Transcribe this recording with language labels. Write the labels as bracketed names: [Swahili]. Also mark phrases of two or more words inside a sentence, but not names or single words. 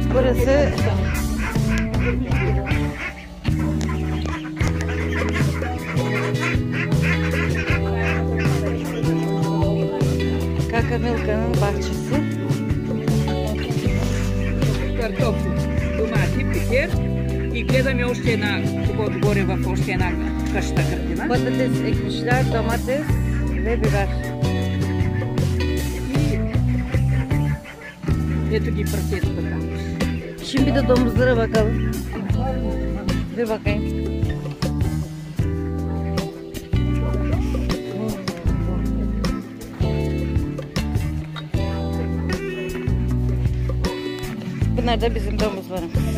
[Turkish] Burası Kakamilka'nın bahçesi. [Bulgarian] Картофи, домати, пекер и гледаме още една, тук отгоре в още една къща картина. [Turkish] Patates ekmişler, domates ve biber. [Bulgarian] И ето ги прасетата там. [Turkish] Şimdi de domuzlara bakalım. Bir bakayım. Bunlar da bizim domuzlarımız.